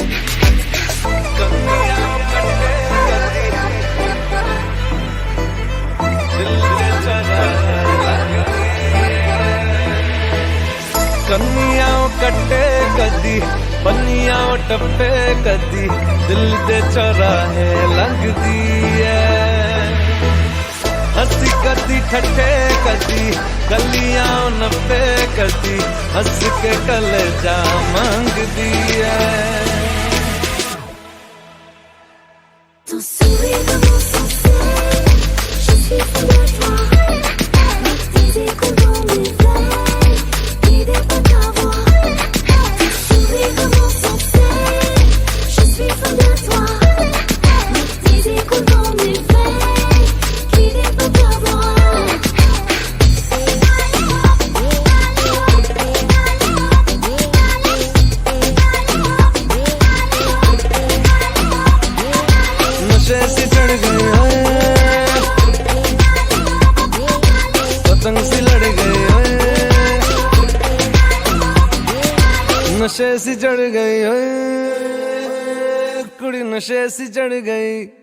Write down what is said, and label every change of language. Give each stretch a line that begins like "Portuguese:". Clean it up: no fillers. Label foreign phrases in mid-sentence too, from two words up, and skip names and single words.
Punjabi: ਕੰਨੀਆਂ ਕੱਟੇ ਕਦੀ ਪੰਨੀਆਂ ਟੱਪੇ ਕਦੀ ਦਿਲ ਦੇ ਚੌਰਾਹੇ ਲਗਦੀ ਹੈ ਹੱਸੀ ਕਦੀ ਠੱਠੇ ਕਦੀ ਗਲੀਆਂ ਨਫ਼ੇ ਕਦੀ ਹੱਸ ਕੇ ਕਲੇਜਾ ਮੰਗਦੀ ਹੈ।
French: Ton sourire commence sans cesse, je suis fou de toi. Mes petits échos dans mes veines, guidés par ta voix. Ton sourire commence sans cesse, je suis fou de toi. Mes petits échos dans mes veines, guidés par ta voix.
Hindi: नशे सी चढ़ गई ओए, पतंग सी लड़ गई ओए, नशे सी चढ़ गई ओए, कुड़ी नशे सी चढ़ गई।